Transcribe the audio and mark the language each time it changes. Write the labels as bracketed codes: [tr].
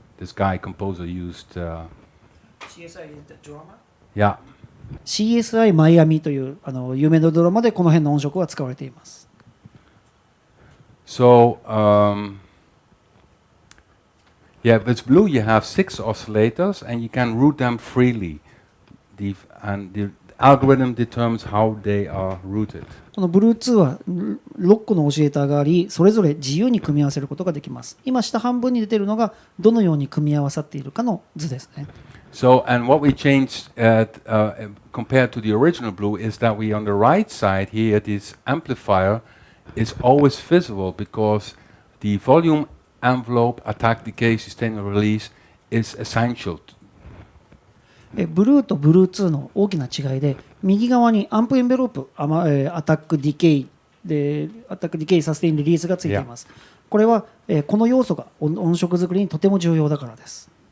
[en] This guy composer used. Yeah. [ja] CSI マイアミという有名なドラマでこの辺の音色は使われています。 [en] So yeah, with Blue you have 6 oscillators and you can route them freely. And the algorithm determines how they are routed. [ja] この Bluetooth は6個のオシレーターがあり、それぞれ自由に組み合わせることができます。今下半分に出ているのがどのように組み合わさっているかの図ですね。 [en] So, and what we changed compared to the original Blue is that we on the right side here, this amplifier is always visible because the volume envelope, attack, decay, sustain, and release is essential. [ja] ブルーとブルー2の大きな違いで、右側にアンプエンベロープ、アタック、ディケイで、アタック、ディケイ、サステイン、リリースがついています。これは、この要素が音色作りにとても重要だからです。